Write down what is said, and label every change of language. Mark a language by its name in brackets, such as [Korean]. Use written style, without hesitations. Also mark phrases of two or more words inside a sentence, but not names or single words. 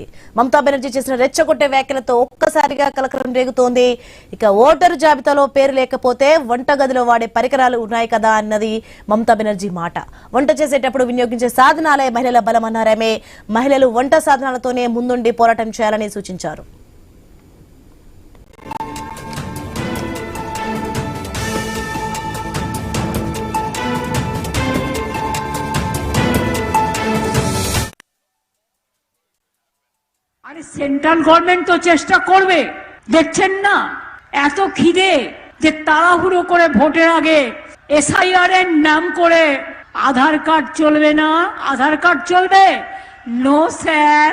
[Telugu] మమతా బెనర్జీ చేసిన రెచ్చగొట్టే వ్యాఖ్యలతో ఒక్కసారిగా కలకలం రేగుతోంది. ఇక ఓటరు జాబితాలో పేరు లేకపోతే వంటగదిలో వాడే పరికరాలు ఉన్నాయి కదా అన్నది మమతా బెనర్జీ మాట. వంట చేసేటప్పుడు వినియోగించే సాధనాలే మహిళల బలమన్నారామే. మహిళలు వంట సాధనాలతోనే ముందుండి పోరాటం చేయాలని సూచించారు. [Bangla] আরে [English] central government [Bangla] তো চেষ্টা করবে, দেখছেন না এত খিদে যে তাড়াহুড়ো করে ভোটের আগে এসআইআর এর নাম করে আধার কার্ড চলবে না, আধার কার্ড চলবে [English] no sir.